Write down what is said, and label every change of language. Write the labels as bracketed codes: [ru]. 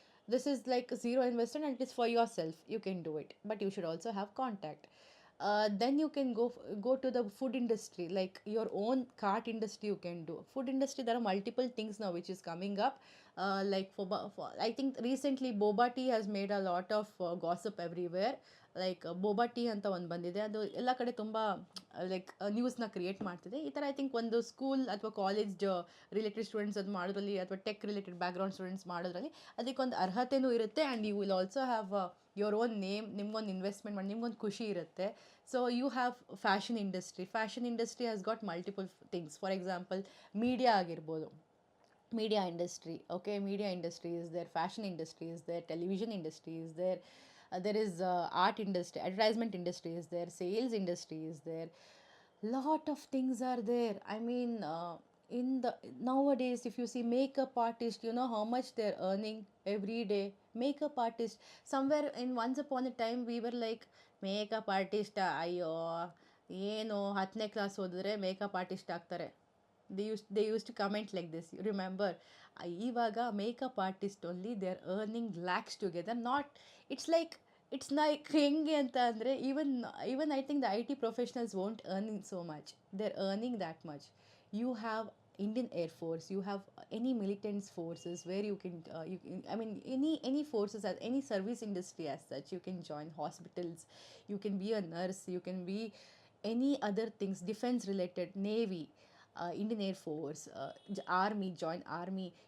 [en] This is like zero investment, and it is for yourself. You can do it, but you should also have contact. Then you can go to the food industry, like your own cart industry you can do. Food industry, there are multiple things now which is coming up. Like for I think recently boba tea has made a lot of gossip everywhere. [kn] Like ಬೋಬಾ tea ಅಂತ ಒಂದು ಬಂದಿದೆ, ಅದು ಎಲ್ಲ ಕಡೆ ತುಂಬ like ನ್ಯೂಸ್ನ create ಮಾಡ್ತಿದೆ. ಈ ಥರ [en] I think [kn] ಒಂದು ಸ್ಕೂಲ್ ಅಥವಾ ಕಾಲೇಜ್ ರಿಲೇಟೆಡ್ ಸ್ಟೂಡೆಂಟ್ಸ್ ಅದು ಮಾಡೋದ್ರಲ್ಲಿ, ಅಥವಾ ಟೆಕ್ ರಿಲೇಟೆಡ್ ಬ್ಯಾಕ್ಗ್ರೌಂಡ್ ಸ್ಟೂಡೆಂಟ್ಸ್ ಮಾಡೋದ್ರಲ್ಲಿ ಅದಕ್ಕೊಂದು ಅರ್ಹತೆಯೂ ಇರುತ್ತೆ. [en] and you will also have your own name, [kn] ನಿಮ್ಗೊಂದು ಇನ್ವೆಸ್ಟ್ಮೆಂಟ್ ಮಾಡಿ ನಿಮ್ಗೊಂದು ಖುಷಿ ಇರುತ್ತೆ. [en] So you have fashion industry has got multiple things. For example, media [kn] ಆಗಿರ್ಬೋದು, [en] media industry. Okay, media industry is there, fashion industry is there, television industry is there, there is art industry, advertisement industry is there, sales industry is there. Lot of things are there. I mean, in the nowadays, if you see makeup artist, you know how much they're earning every day. Makeup artist, somewhere in once upon a time we were like, makeup artist, [kn] ಅಯ್ಯೋ ಏನು 10ನೇ class ಓದಿದ್ರೆ makeup artist ಆಗ್ತಾರೆ. [en] they used to comment like this, you remember? [kn] ಇವಾಗ [en] Makeup artist only they are earning lakhs together. It's like [kn] ಹೆಂಗೆ ಅಂತ ಅಂದರೆ, [en] Even I think the I T professionals won't earning so much, they are earning that much. You have Indian Air Force, you have any militant forces where you can I mean any forces, as any service industry as such, you can join hospitals, you can be a nurse, you can be any other things, defense related, navy, Indian Air Force, army, join army.